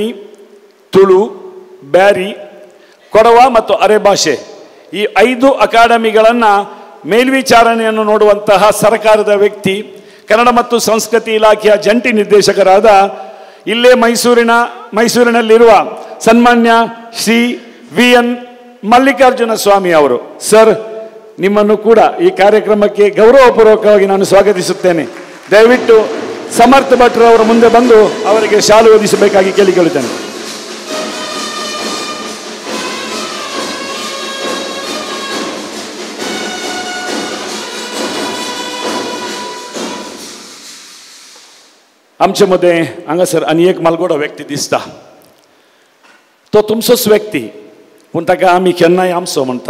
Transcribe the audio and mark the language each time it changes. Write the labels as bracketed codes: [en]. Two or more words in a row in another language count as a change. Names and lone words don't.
[kn] ತುಳು ಬ್ಯಾರಿ ಕೊಡವ ಮತ್ತು ಅರೆ ಭಾಷೆ ಈ 5 ಅಕಾಡೆಮಿಗಳನ್ನು ಮೇಲ್ವಿಚಾರಣೆಯನ್ನು ನೋಡುವಂತಹ ಸರ್ಕಾರದ ವ್ಯಕ್ತಿ ಕನ್ನಡ ಮತ್ತು ಸಂಸ್ಕೃತಿ ಇಲಾಖೆಯ ಜಂಟಿ ನಿರ್ದೇಶಕರಾದ ಇಲ್ಲೇ ಮೈಸೂರಿನಲ್ಲಿರುವ ಸನ್ಮಾನ್ಯ ಶ್ರೀ ವಿ.ಎನ್. ಮಲ್ಲಿಕಾರ್ಜುನ ಸ್ವಾಮಿ ಅವರು ಸರ್ ನಿಮ್ಮನ್ನು ಕೂಡ ಈ ಕಾರ್ಯಕ್ರಮಕ್ಕೆ ಗೌರವಪೂರ್ವಕವಾಗಿ ನಾನು ಸ್ವಾಗತಿಸುತ್ತೇನೆ ದಯವಿಟ್ಟು ಸಮರ್ಥ ಭಟ್ರು ಅವರ ಮುಂದೆ ಬಂದು ಅವರಿಗೆ ಶಾಲು ಹೊದಿಸಬೇಕಾಗಿ ಕೇಳಿಕೊಳ್ಳುತ್ತೇನೆ [kok] आमच्यामध्ये हांगासर आनी एक मालगोडो व्यक्ती दिसता तो तुमचोच व्यक्ती पूण ताका आमी केन्नाय आमचो म्हणटा